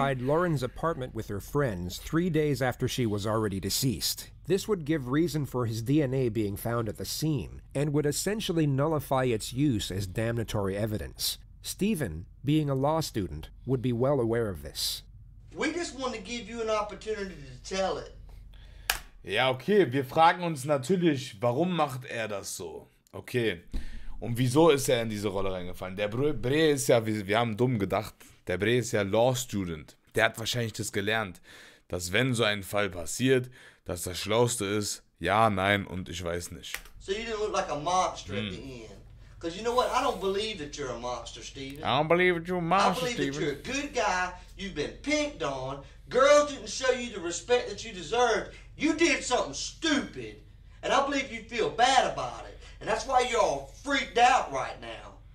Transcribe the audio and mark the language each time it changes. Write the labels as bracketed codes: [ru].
[en] inside Lauren's apartment with her friends 3 days after she was already deceased. This would give reason for his DNA being found at the scene, and would essentially nullify its use as damnatory evidence. Stephen, being a law student, would be well aware of this. We just want to give you an opportunity to tell it. [de] Ja, okay, wir fragen uns natürlich, warum macht er das so? Okay, und wieso ist er in diese Rolle reingefallen? Der Bre ist ja, wir haben dumm gedacht, der Bre ist ja Law Student. Der hat wahrscheinlich das gelernt, dass wenn so ein Fall passiert, dass das Schlauste ist, ja, nein und ich weiß nicht. [en] So you didn't look like a monster at the end. Because you know what? I don't believe that you're a monster, Steven. I don't believe it, you're a I monster, believe that you're a Steven. good guy. You've been picked on. Girls didn't show you the respect that you deserved. You did something stupid. And I believe you feel bad about it. And that's why you're all freaked out right now.